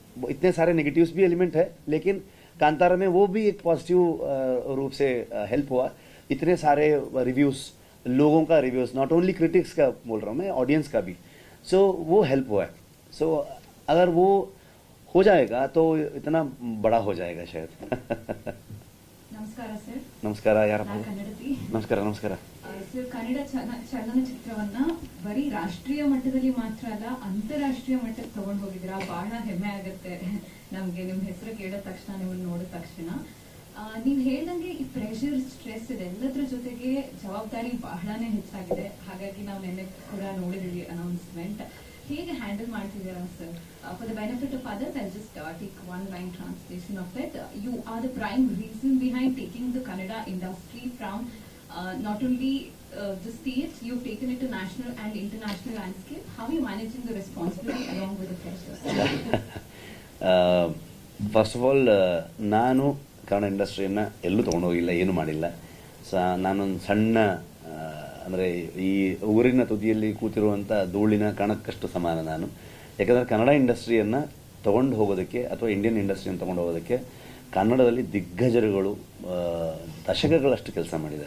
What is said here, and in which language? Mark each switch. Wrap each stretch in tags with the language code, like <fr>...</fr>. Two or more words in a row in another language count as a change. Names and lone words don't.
<hi>इतने सारे नेगेटिव्स भी एलिमेंट है, लेकिन कांतारा में वो भी एक पॉजिटिव रूप से हेल्प हुआ। इतने सारे रिव्यूज़, लोगों का रिव्यूज़,</hi> <en>not only critics</en> <hi>का बोल रहा हूँ मैं, ऑडियंस का भी। सो वो हेल्प हुआ है। सो अगर वो हो जाएगा तो इतना बड़ा हो जाएगा शायद।</hi> <kn>ನಮಸ್ಕಾರ ಸರ್. ನಮಸ್ಕಾರ, ಯಾರಪ್ಪ? ನಾನು ಕನ್ನಡತಿ. ನಮಸ್ಕಾರ. ಸರ್, ಕನ್ನಡ ಚಲನಚಿತ್ರವನ್ನ ಬರೀ ರಾಷ್ಟ್ರೀಯ ಮಟ್ಟದಲ್ಲಿ ಮಾತ್ರ ಅಲ್ಲ, ಅಂತಾರಾಷ್ಟ್ರೀಯ ಮಟ್ಟಕ್ಕೆ ತಗೊಂಡು ಹೋಗಿದ್ದೀರಾ. ಬಹಳ ಹೆಮ್ಮೆ ಆಗುತ್ತೆ ನಮ್ಗೆ ನಿಮ್ಮ ಹೆಸರು ಕೇಳಿದ ತಕ್ಷಣ, ನಿಮ್ಮನ್ನ ನೋಡಿದ ತಕ್ಷಣ. ನೀವು ಹೇಳ್ದಂಗೆ ಈ</kn> <en>pressure, stress</en> <kn>ಇದೆಲ್ಲದ್ರ ಜೊತೆಗೆ ಜವಾಬ್ದಾರಿ ಬಹಳನೇ ಹೆಚ್ಚಾಗಿದೆ. ಹಾಗಾಗಿ ನಾವು ನಿನ್ನೆ ಕೂಡ ನೋಡಿದ್ವಿ ಅನೌನ್ಸ್ಮೆಂಟ್. ಹೇಗೆ ಹ್ಯಾಂಡಲ್ ಮಾಡ್ತಿದ್ದೀರಾ ಸರ್?</kn> <en>for the benefit of others, I just take one line translation of it. you are the prime reason behind taking the Kannada industry from not only the states, you've taken it to national and international landscape. How are you managing the responsibility along with the pressures? first of all</en> <kn>ನಾನು ಕನ್ನಡ ಇಂಡಸ್ಟ್ರಿಯನ್ನು ಎಲ್ಲೂ ತೊಗೊಂಡೋಗಿಲ್ಲ, ಏನೂ ಮಾಡಿಲ್ಲ. ನಾನೊಂದು ಸಣ್ಣ ಅಂದರೆ ಈ ಊರಿನ ತುದಿಯಲ್ಲಿ ಕೂತಿರುವಂಥ ಧೂಳಿನ ಕಣಕ್ಕಷ್ಟು ಸಮಾನ ನಾನು. ಯಾಕಂದರೆ ಕನ್ನಡ ಇಂಡಸ್ಟ್ರಿಯನ್ನು ತೊಗೊಂಡು ಹೋಗೋದಕ್ಕೆ ಅಥವಾ ಇಂಡಿಯನ್ ಇಂಡಸ್ಟ್ರಿಯನ್ನು ತೊಗೊಂಡು ಹೋಗೋದಕ್ಕೆ ಕನ್ನಡದಲ್ಲಿ ದಿಗ್ಗಜರುಗಳು ದಶಕಗಳಷ್ಟು ಕೆಲಸ ಮಾಡಿದ್ದಾರೆ.</kn>